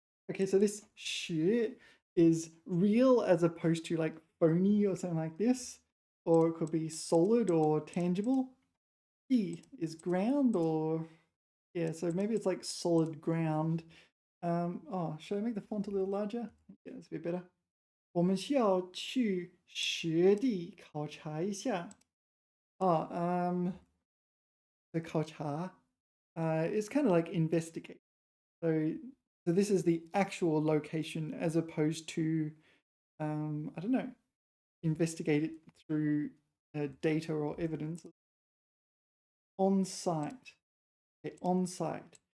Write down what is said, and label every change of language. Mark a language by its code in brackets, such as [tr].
[en] Okay, so this 学 is real as opposed to like phony or something like this. Or it could be solid or tangible. 地 is ground or yeah, so maybe it's like solid ground. Oh, should I make the font a little larger? Yeah, that's a bit better. [zh] 我们需要去实地考察一下. [en] The 考察 is kind of like investigate. So this is the actual location as opposed to, I don't know, investigate it through data or evidence. On site. Okay, on site.